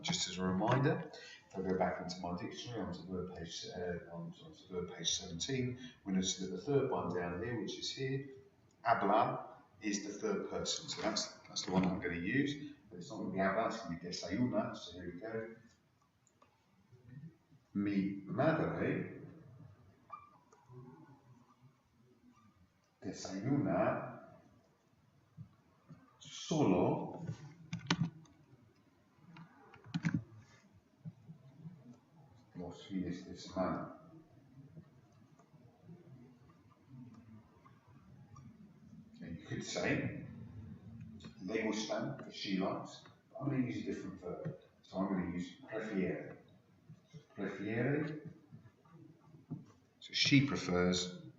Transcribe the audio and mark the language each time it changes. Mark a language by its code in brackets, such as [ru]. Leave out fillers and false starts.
[en] Just as a reminder. If I go back into my dictionary onto verb page 17, we notice that the third one down here, which is here, habla, is the third person. So that's the one I'm going to use. But it's not going to be habla, it's going to be desayuna. So here we go. [es] Mi madre desayuna solo los fines de semana. [en] And you could say [es] le gustan, [en] she likes, but I'm going to use a different verb. So I'm going to use prefiere. Prefiere. So she prefers